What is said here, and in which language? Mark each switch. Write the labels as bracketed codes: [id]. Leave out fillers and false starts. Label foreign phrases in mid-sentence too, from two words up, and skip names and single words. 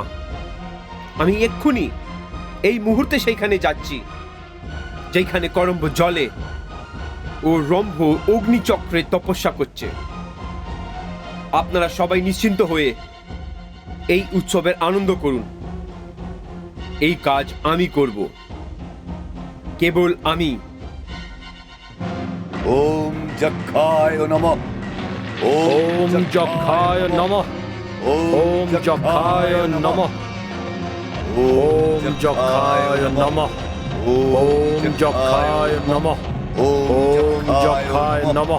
[bn] আমি এক্ষুনি, এই মুহূর্তে সেইখানে যাচ্ছি যেখানে করম্ভ জলে ও রম্ভ অগ্নিচক্রে তপস্যা করছে। আপনারা সবাই নিশ্চিন্ত হয়ে এই উৎসবের আনন্দ করুন। এই কাজ আমি করব, কেবল আমি। [sa] ওম যক্ষায় নমঃ। ওম যক্ষায় নমঃ। ওম যক্ষায় নমঃ। ওম যক্ষায় নমঃ। ওম যক্ষায় নমঃ। ওম যক্ষায় নমঃ।